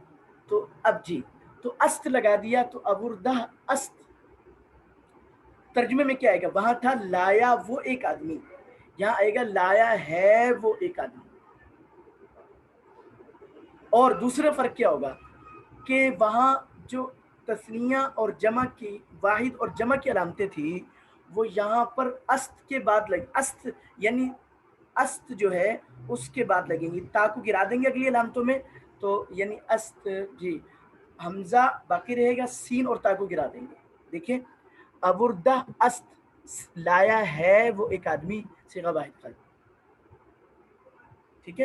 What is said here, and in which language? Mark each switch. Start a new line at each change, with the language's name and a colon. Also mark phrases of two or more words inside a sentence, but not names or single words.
Urdu: تو اب جی تو است لگا دیا، تو
Persian: ابردہ است،
Urdu: ترجمے میں کیا آئے گا، وہاں تھا لایا وہ ایک آدمی، یہاں آئے گا لایا ہے وہ ایک آدمی۔ اور دوسرا فرق کیا ہوگا کہ وہاں جو تثنیہ اور جمع کی واحد اور جمع کی علامتیں تھی وہ یہاں پر است کے بعد لگیں، است یعنی است جو ہے اس کے بعد لگیں گی، تا کو گرا دیں گے اگلی علامتوں میں، تو یعنی است، جی حمزہ باقی رہے گا، سین اور تا کو گرا دیں گے۔ دیکھیں
Persian: ابردہ است،
Urdu: لایا ہے وہ ایک آدمی، صیغہ واحد قلب، ٹھیک ہے۔